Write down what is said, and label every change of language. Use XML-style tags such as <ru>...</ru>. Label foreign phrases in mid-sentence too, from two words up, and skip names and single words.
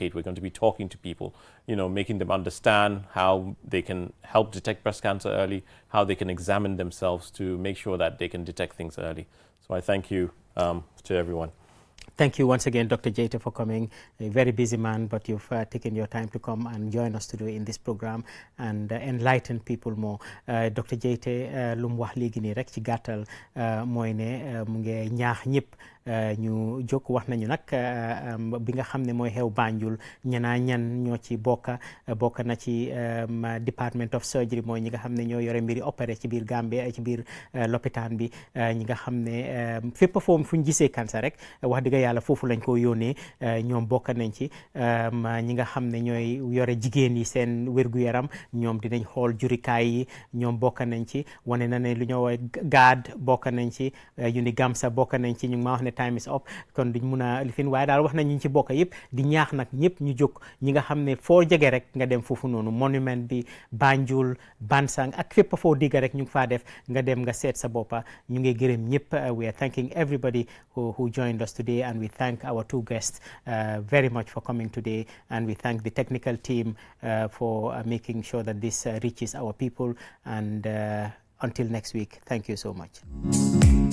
<en>We're going to be talking to people, you know, making them understand how they can help detect breast cancer early, how they can examine themselves to make sure that they can detect things early. So I thank you to everyone. Thank you once again, Dr. Jaiteh, for coming. A very busy man, but you've taken your time to come and join us today in this program and enlighten people more. Dr.</en> <wo>Jaiteh lu mu wax léegi nii rek ci gàttal mooy ne mu ngi ñaax ñëpp ñu jóg. wax nañu nag bi nga xam ne mooy xew Banjul ñanaa ñan ñoo ci bokk na ci Department of Surgery, mooy ñi nga xam ne ñoo yore mbiri opéré ci biir Gambie ci biir lopitaan bi, ñi nga xam ne fépp foofu fu ñu gisee cancer rek wax dëgg yàlla foofu lañ ko yónnee, ñoom bokk nañ ci. ñi nga xam ne ñooy yore jigéen yi seen wér-gu-yaram, ñoom dinañ xool jurikaay yi, ñoom bokk nañ ci. wane na ne lu ñoo woy GAD bokk nañ ci, UNIGAMSA bokk nañ ci. ñu ngi ma wax ne</wo> <en>time is up</en> <wo>kon duñ mun a lifin waaye daal wax nañ ñu ci bokk yëpp di ñaax nag ñëpp ñu jóg ñi nga xam ne foo jege rek nga dem foofu noonu monument bi Banjul Bansang ak fépp foo digga rek ñu ngi faa def nga dem nga seet sa boppa ñu ngi gërëm ñëpp</wo> <en>we are thanking everybody who joined us today and we thank our two guests very much for coming today and we thank the technical team for making sure that this reaches our people and until next week, thank you so much.</en>